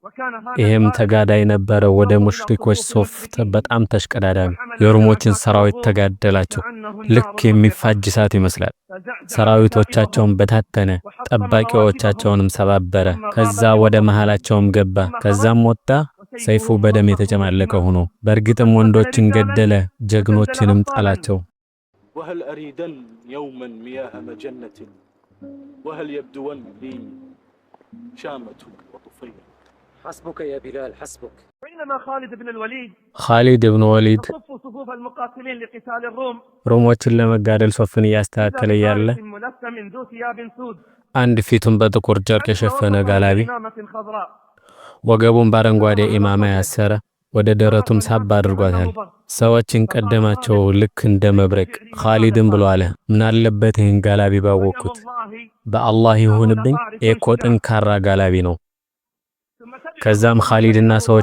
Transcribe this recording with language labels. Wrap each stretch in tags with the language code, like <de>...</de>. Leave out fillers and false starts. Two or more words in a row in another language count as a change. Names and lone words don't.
<am>ይሄም ተጋዳይ ነበረ ወደ ሙሽሪኮች ሶፍ በጣም ተሽቀዳዳሚ የሩሞችን ሰራዊት ተጋደላቸው ልክ የሚፋጅ እሳት ይመስላል ሰራዊቶቻቸውን በታተነ ጠባቂዎቻቸውንም ሰባበረ ከዛ ወደ መሃላቸውም ገባ ከዛም ወጣ ሰይፉ በደም የተጨማለቀ ሆኖ በእርግጥም ወንዶችን ገደለ ጀግኖችንም ጣላቸው</am> <ar>وهل أريدن يوما مياه مجنة وهل يبدون لي شامة وطفيل حسبك يا بلال حسبك بينما خالد بن وليد يصف صفوف المقاتلين لقتال الروم</ar> <am>ሮሞችን ለመጋደል ሶፍን ያስተካከለ ያለ</am> <ar>ملثم ذو ثياب سود</ar> <am>አንድ ፊቱን በጥቁር ጨርቅ የሸፈነ ጋላቢ</am> <ar>إمامة خضراء</ar> <am>ወገቡን በአረንጓዴ ኢማማ ያሰረ ወደ ደረቱም ሳብ አድርጓታል ሰዎችን ቀደማቸው ልክ እንደ መብረቅ ኻሊድን ብሎ አለ ምን አለበት ይህን ጋላቢ ባወቁት በአላህ ይሁንብኝ ኤኮ ጠንካራ ጋላቢ ነው ከዛም ኻሊድና ሰዎች</am>